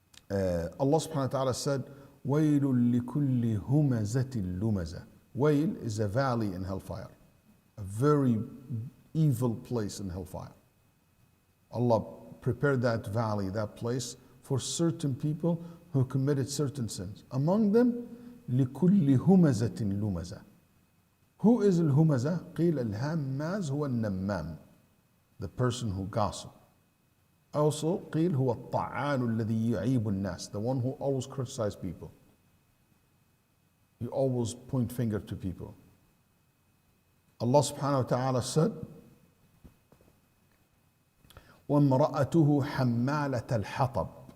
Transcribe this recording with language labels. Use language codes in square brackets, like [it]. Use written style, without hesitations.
[en] Allah subhanahu wa ta'ala said, [ar] وَيْلٌ لِكُلِّ هُمَزَةٍ لُمَزَةٍ. [en] Wail is a valley in hellfire, a very evil place in hellfire. Allah prepared that valley, that place, for certain people who committed certain sins. Among them, [ar] لِكُلِّ هُمَزَةٍ لُمَزَةٍ. [en] Who is al-humaza? [ar] قِيلَ الْهَمَّازِ هُوَ النَّمَّامِ, [en] the person who gossip. Also, [ar] قِيل هُوَ الطَّعَانُ الَّذِي يُعِيبُ النَّاسِ, [en] the one who always criticizes people. You always point finger to people. Allah subhanahu wa ta'ala said, [ar] وَامْرَأَتُهُ حَمَّالَةَ الْحَطَبِ.